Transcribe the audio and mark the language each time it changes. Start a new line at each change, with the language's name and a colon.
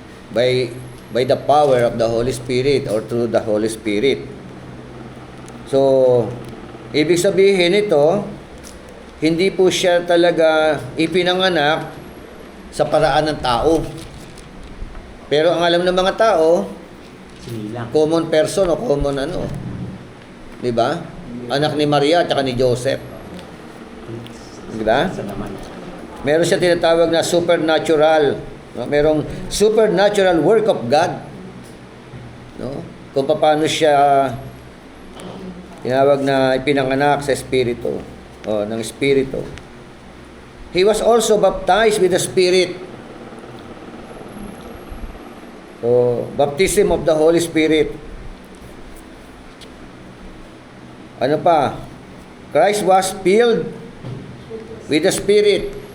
English: By the power of the Holy Spirit or through the Holy Spirit.
Filipino: So, ibig sabihin ito, hindi po siya talaga ipinanganak sa paraan ng tao. Pero ang alam ng mga tao,
English: common person
Filipino: o common ano. 'Di ba? Anak ni Maria at ni Joseph. 'Di ba? Meron siya tinatawag na supernatural, no? Merong
English: supernatural work of God.
Filipino: No? Kung paano siya tinawag na ipinanganak sa espiritu o ng espiritu.
English: He was also baptized with the Spirit. So, baptism of the Holy Spirit.
Filipino: Ano pa?
English: Christ was filled with the Spirit.